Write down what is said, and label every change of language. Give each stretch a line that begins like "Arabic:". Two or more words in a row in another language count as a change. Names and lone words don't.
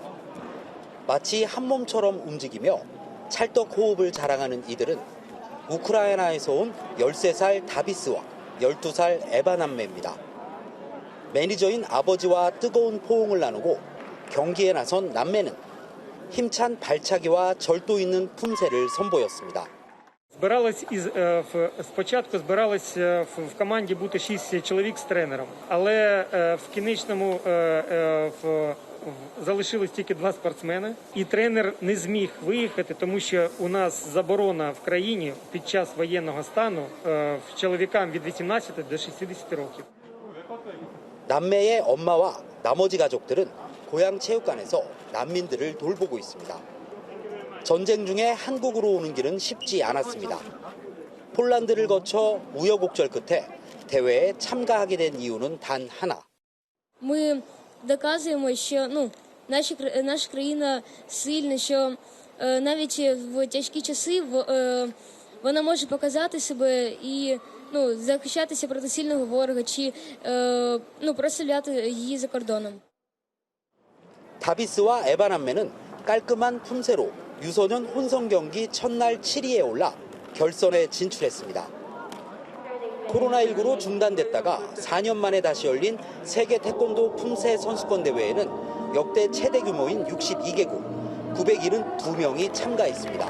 Korean: 마치 한 몸처럼 움직이며 찰떡 호흡을 자랑하는 이들은 우크라이나에서 온 13살 다비스와 12살 에바 남매입니다. 매니저인 아버지와 뜨거운 포옹을 나누고 경기에 나선 남매는 힘찬 발차기와 절도 있는 품새를 선보였습니다.
Ukrainian: Спочатку збиралось в команді бути 6 чоловік з тренером, але в кінечному залишилось тільки 2 спортсмени, і тренер не зміг виїхати, тому що у нас заборона в країні під час воєнного стану чоловікам від 18 до 60 років.
Korean: 남매의 엄마와 나머지 가족들은 고향 체육관에서 난민들을 돌보고 있습니다. 전쟁 중에 한국으로 오는 길은 쉽지 않았습니다. 폴란드를 거쳐 우여곡절 끝에 대회에 참가하게 된 이유는 단 하나.
Ukrainian: Ми доказуємо, що наша країна сильна, що навіть в тяжкі часи вона може показати себе і захищатися проти сильного ворога чи прославляти її за кордоном.
Korean: 다비스와 에바 남매는 깔끔한 품새로 유소년 혼성 경기 첫날 7위에 올라 결선에 진출했습니다. 코로나19로 중단됐다가 4년 만에 다시 열린 세계 태권도 품새 선수권 대회에는 역대 최대 규모인 62개국 972명이 참가했습니다.